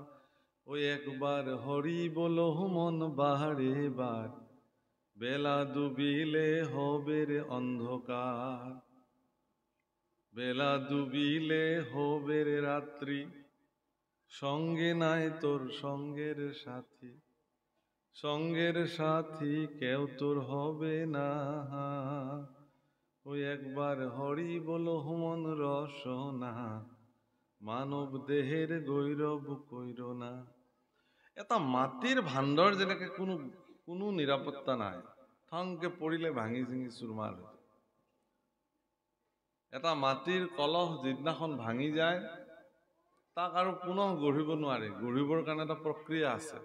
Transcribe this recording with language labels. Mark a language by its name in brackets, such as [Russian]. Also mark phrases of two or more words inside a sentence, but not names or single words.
[Bangla] ওই একবার হরি বলো মন বাহারে বার, বেলা ডুবিলে হবে রে অন্ধকার, বেলা ডুবিলে হবে রে রাত্রি, সঙ্গে নাই তোর সঙ্গের সাথী, সঙ্গের সাথী কেউ তোর হবে না, ওই একবার হরি বলো মন রসনা, মানৱ দেহের গৈৰৱ কইর না। [Assamese] এটা মাটিৰ ভাণ্ডৰ যেনেকে কোনো নিৰাপত্তা নাই, থংকে পৰিলে ভাঙি চিঙি চুৰমাৰ হৈ যায়। এটা মাটিৰ কলহ যিদিনাখন ভাঙি যায়, তাক আৰু পুনৰ গঢ়িব নোৱাৰে। গঢ়িবৰ কাৰণে এটা প্ৰক্ৰিয়া আছে।